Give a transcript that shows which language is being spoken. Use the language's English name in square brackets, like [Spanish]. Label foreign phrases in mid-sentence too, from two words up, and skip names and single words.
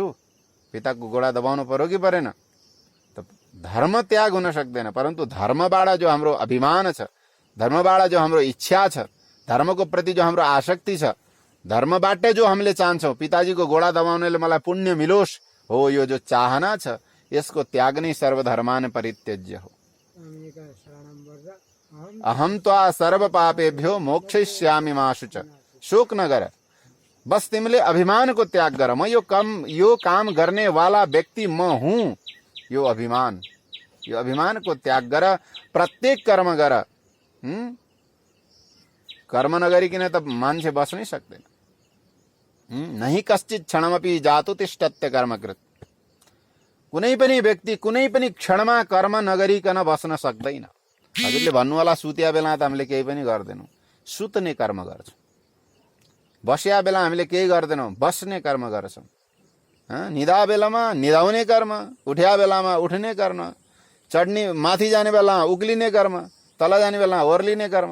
[Nepali] पिताको गोडा दबाउनु पर्यो कि परेन? त धर्म त्याग हुन सक्दैन, परन्तु धर्मबाट जो हाम्रो अभिमान छ, धर्मबाट जो हाम्रो इच्छा छ, धर्मको प्रति जो हाम्रो आसक्ति छ, धर्मबाट जो हामीले चाहन्छौँ पिताजीको गोडा दबाउनेले मलाई पुण्य मिलोस्, हो यो जो चाहना छ यसको त्याग नै [Sanskrit] सर्वधर्मान परित्यज्य [Nepali] हो। [Sanskrit] अहम त्वा सर्व पापेभ्यो मोक्षयिष्यामि मा शुच। [Nepali] शोक नगर, बस तिमीले अभिमानको त्याग गर। म यो काम गर्ने वाला व्यक्ति म हुँ, यो अभिमानको त्याग गर। प्रत्येक कर्म गर। कर्म नगरिकन त मान्छे बस्नै सक्दैन। [Sanskrit] नहि कश्चित क्षणमपि जातु तिष्ठत्य कर्मकृत। [Nepali] कुनै पनि व्यक्ति कुनै पनि क्षणमा कर्म नगरिकन बस्न सक्दैन। हजुरले भन्नु होला सुत्या बेला त हामीले केही पनि गर्दैनौँ, सुत्ने कर्म गर्छौँ। बस्या बेला हामीले केही गर्दैनौँ, बस्ने कर्म गर्छौँ। निदा बेलामा निदाउने कर्म, उठ्या बेलामा उठ्ने कर्म, चढ्ने माथि जाने बेलामा उक्लिने कर्म, तल जाने बेलामा ओर्लिने कर्म।